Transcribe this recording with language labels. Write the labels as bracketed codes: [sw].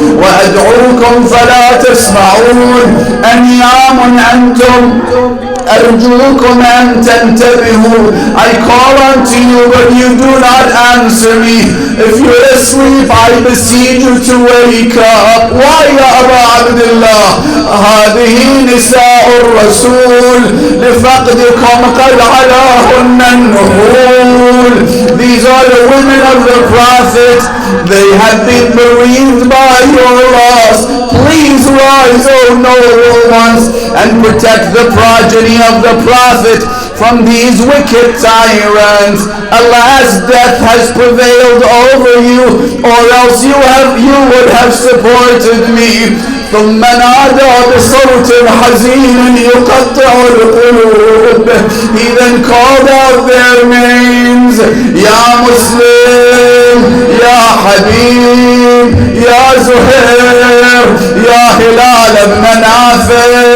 [ar] وأدعوكم فلا تسمعون أنيام أنتم أرجوكم أن تنتبهوا. [en] I call unto you but you do not answer me. If you're asleep I beseech you to wake up. Why [ar] يا أبا عبد الله؟ هذه نساء الرسول لفقدكم قد علاهن النحول. [en] These are the women of the Prophet. They have been bereaved by your loss. Please rise, O noble ones, and protect the progeny of the Prophet from these wicked tyrants. Alas, death has prevailed over you, or else you would have supported me. [ar] ثم نادى بصوت حزين يقطع القلوب. [en] He then called out their names. [ar] يا مسلم، يا حبيب، يا زهير، يا هلال بن نافع.